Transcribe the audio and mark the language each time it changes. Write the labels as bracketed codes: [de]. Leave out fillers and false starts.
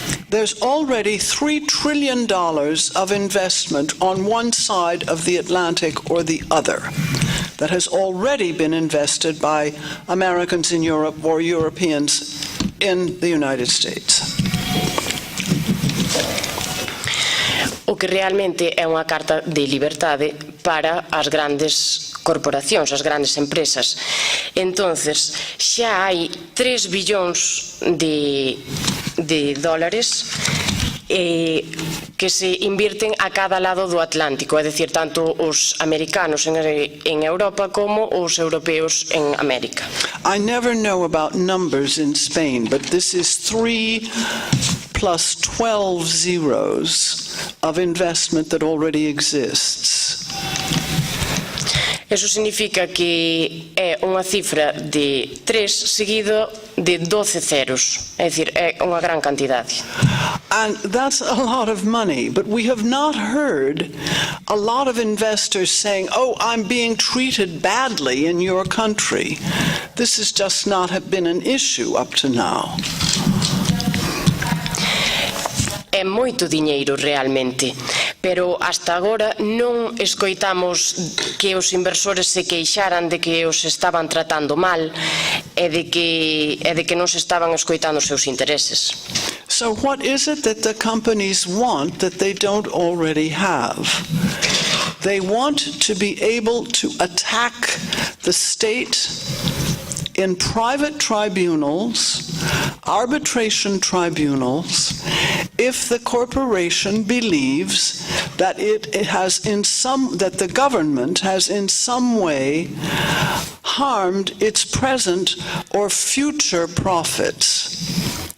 [en] There's already $3 trillion of investment on one side of the Atlantic or the other that has already been invested by Americans in Europe or Europeans in the United States. [gl] O que realmente é unha carta de liberdade para as grandes corporacións, as grandes empresas. Entonces, xa hai 3 billóns de dólares que se invirten a cada lado do Atlántico, é dicir, tanto os americanos en Europa como os europeos en América. [en] I never know about numbers in Spain, but this is 3 plus 12 zeros of investment that already exists. [gl] Eso significa que é unha cifra de 3 seguido de 12 ceros, é dicir, é unha gran cantidade. [en] And that's a lot of money, but we have not heard a lot of investors saying, oh, I'm being treated badly in your country. This has just not been an issue up to now. [gl] É moito diñeiro realmente, pero hasta agora non escoitamos que os inversores se queixaran de que os estaban tratando mal e de que non se estaban escoitando os seus intereses. [en] So what is it that the companies want that they don't already have? They want to be able to attack the state in private tribunals, arbitration tribunals, if the corporation believes that that the government has in some way harmed its present or future profits.